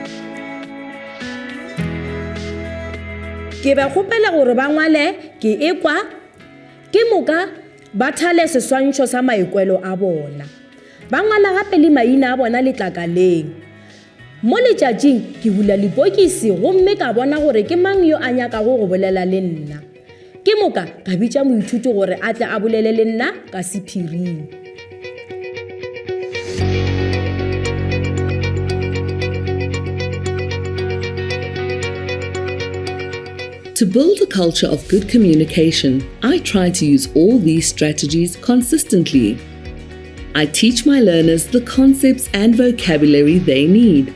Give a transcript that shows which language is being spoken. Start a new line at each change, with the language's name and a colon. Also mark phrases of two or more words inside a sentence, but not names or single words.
Northern Sotho: Ke ba kgopela gore ba ngwale ke ekwa, ke moka ba thale seswantšho sa maikwelo a bona. Ba ngwala gape le maina a bona letlakaleng. Mo letšatšing ke bula lepokisi gomme ka bona gore ke mang yo a nyakago go bolela le nna. Ke moka ka bitša moithuti gore a tle a bolele le nna ka sephiring.
English: To build a culture of good communication, I try to use all these strategies consistently. I teach my learners the concepts and vocabulary they need.